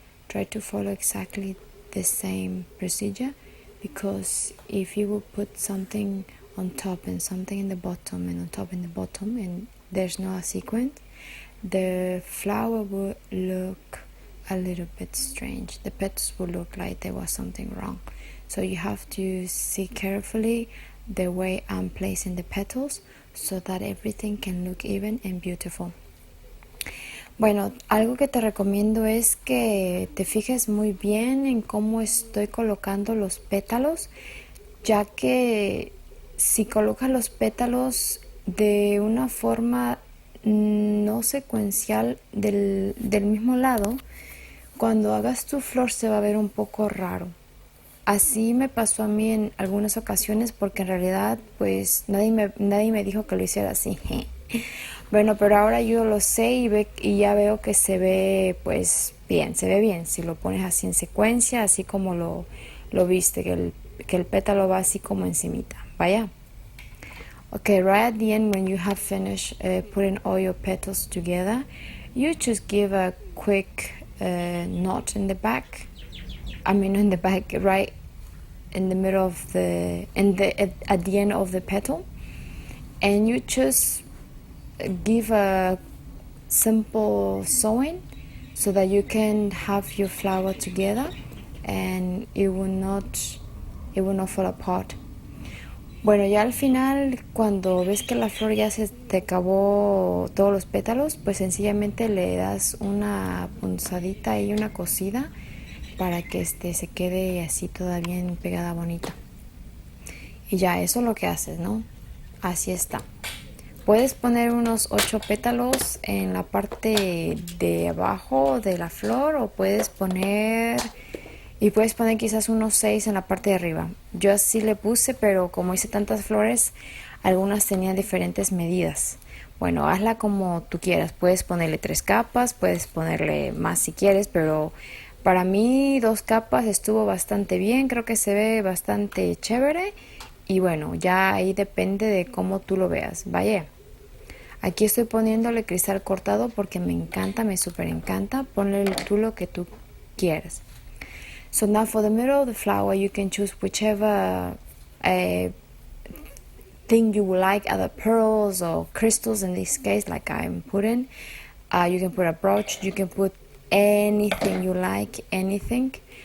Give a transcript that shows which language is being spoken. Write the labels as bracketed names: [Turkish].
[English] Try to follow exactly the same procedure, because if you will put something on top and something in the bottom and on top and the bottom and there's no sequence, the flower will look a little bit strange. The petals will look like there was something wrong. So you have to see carefully the way I'm placing the petals so that everything can look even and beautiful. [Spanish] Bueno, algo que te recomiendo es que te fijes muy bien en cómo estoy colocando los pétalos, ya que si colocas los pétalos de una forma no secuencial del mismo lado, cuando hagas tu flor se va a ver un poco raro. Así me pasó a mí en algunas ocasiones, porque en realidad pues nadie me dijo que lo hiciera así. Bueno, pero ahora yo lo sé y ya veo que se ve pues bien, se ve bien si lo pones así en secuencia, así como lo viste, que el pétalo va así como encimita. Vaya. [English] Okay, right at the end, when you have finished putting all your petals together, you just give a quick knot in the back. I mean, in the back, right in the middle of at the end of the petal, and you just give a simple sewing so that you can have your flower together and it will not fall apart. [Spanish] Bueno, ya al final, cuando ves que la flor ya se te acabó todos los pétalos, pues sencillamente le das una punzadita y una cosida para que se quede así toda bien pegada, bonita. Y ya, eso es lo que haces, ¿no? Así está. Puedes poner unos 8 pétalos en la parte de abajo de la flor, o puedes poner quizás unos 6 en la parte de arriba. Yo así le puse, pero como hice tantas flores, algunas tenían diferentes medidas. Bueno, hazla como tú quieras. Puedes ponerle 3 capas, puedes ponerle más si quieres, pero para mí 2 capas estuvo bastante bien. Creo que se ve bastante chévere. Y bueno, ya ahí depende de cómo tú lo veas. Vaya. Aquí estoy poniéndole cristal cortado porque me encanta, me súper encanta. Ponle tú lo que tú quieras. [English] So now for the middle of the flower, you can choose whichever thing you would like, either pearls or crystals in this case, like I'm putting. You can put a brooch, you can put anything you like, anything.